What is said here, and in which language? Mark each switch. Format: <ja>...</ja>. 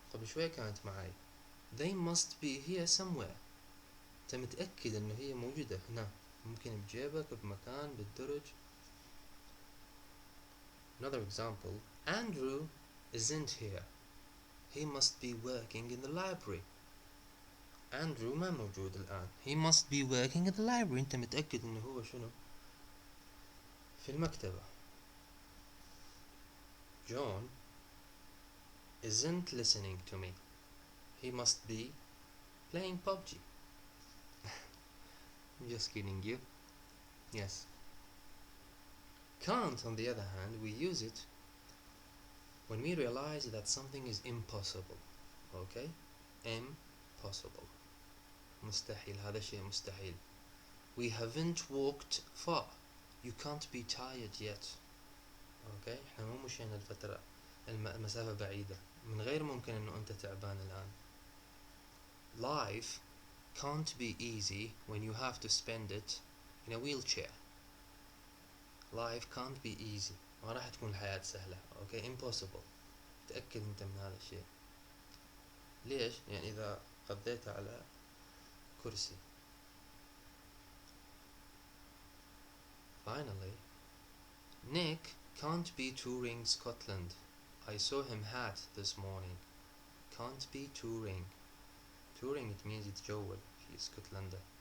<ar>قبل شوية كانت معي.</ar> <en>They must be here somewhere.</en> <ar>أنت متأكد أنه هي موجودة هنا. ممكن بجيبك بمكان بالدرج.</ar> <en>Another example. Andrew isn't here. He must be working in the library.</en> <ar>Andrew ما موجود الآن.</ar> <en>He must be working in the library.</en> <ar>أنت متأكد أنه هو شنو؟ في المكتبة.</ar> <en>John isn't listening to me. He must be playing PUBG. I'm just kidding you. Yes. Can't, on the other hand, we use it when we realize that something is impossible. Okay? Impossible.</en> <ar>مستحيل. هذا شيء مستحيل.</ar> <en>We haven't walked far. You can't be tired yet. Okay?</en> <ar>احنا مو مشينا الفترة المسافة بعيدة. من غير ممكن انه انت تعبان الآن.</ar> <en>Life can't be easy when you have to spend it in a wheelchair. Life can't be easy.</en> <ar>ما راح تكون الحياة سهلة.</ar> <en>Okay? Impossible.</en> <ar>تأكد انت من هذا الشيء. ليش؟ يعني إذا قضيت على كرسي.</ar> <en>Finally, Nick can't be touring Scotland. I saw him hat this morning. Can't be touring. Touring, it means</en> <ar>يتجول في اسكتلندا.</ar>